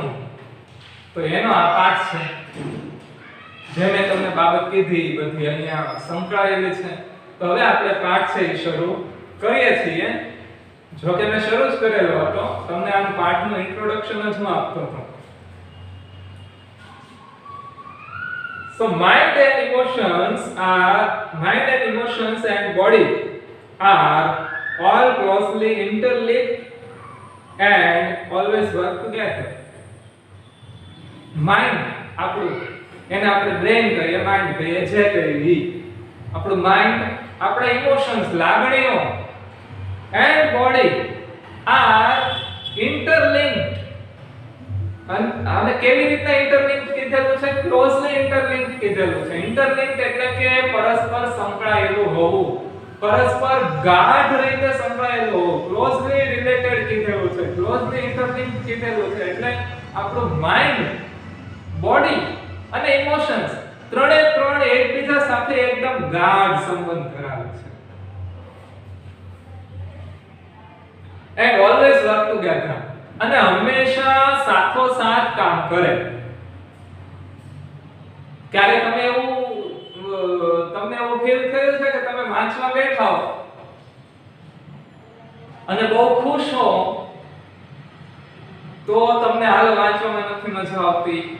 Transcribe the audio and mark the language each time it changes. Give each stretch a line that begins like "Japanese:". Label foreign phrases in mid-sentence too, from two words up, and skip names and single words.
Gujarati: તો એનો આ પાઠ છે. જે મેં તમને બાબત કીધી બધી અહીંયા સંકળાયેલી છે. તો હવે આપણે પાઠ છે એ શરૂ કરીએ છીએ. જો કે મેં શરૂ જ કરેલો હતો, તમને આ પાઠનું ઇન્ટ્રોડક્શન જ હું આપતો હતો.
English: So mind and emotions and body are all closely interlinked and always work together.
Gujarati: Mind આપણું, એને આપણે બ્રેન કહીએ, માઇન્ડ કહીએ, જે કહીએ આપણું માઇન્ડ, આપણા ઇમોશન્સ, લાગણીઓ
English: and body are interlinked.
Gujarati: અને કેવી રીતના ઇન્ટરલિંક કીધેલું છે?
English: closely interlink
Gujarati: કીધેલું છે. ઇન્ટરલિંક એટલે કે પરસ્પર સંકળાયેલું હોવું, પરસ્પર ગાઢ રીતે સંકળાયેલું હોવું.
English: closely related
Gujarati: કીધેલું છે,
English: closely interlink
Gujarati: કીધેલું છે. એટલે આપણું માઇન્ડ, બોડી અને ઇમોશન્સ ત્રણે ત્રણ એકબીજા સાથે એકદમ ગાઢ સંબંધ ધરાવે છે.
English: and always work together.
Gujarati: અને હંમેશા સાથોસાથ કામ કરે. ક્યારે તમને એવું ફીલ થયું છે કે તમે વાંચવા બેઠા હો અને બહુ ખુશ હો તો તમને હાલ વાંચવામાં નથી મજા આવતી?